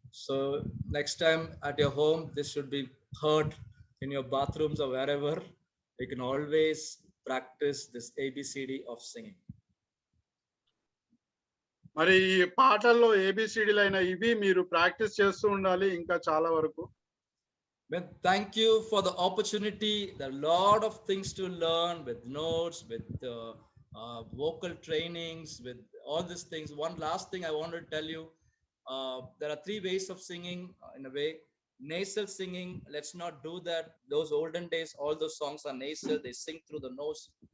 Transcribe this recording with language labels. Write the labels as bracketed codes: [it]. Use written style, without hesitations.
[en] So next time at your home, this should be heard in your bathrooms or wherever. You can always practice this ABCD of singing. [te] మరి ఈ పాటల్లో ఏబిసిడీలు అయిన ఇవి మీరు practice చేస్తూ ఉండాలి ఇంకా చాలా వరకు. [en] Thank you for the opportunity. There are a lot of things to learn with notes, with vocal trainings, with all these things. One last thing I want to tell you. There are 3 ways of singing in a way. nasal singing, let's not do that. Those olden days, all those songs are nasal, they sing through the nose.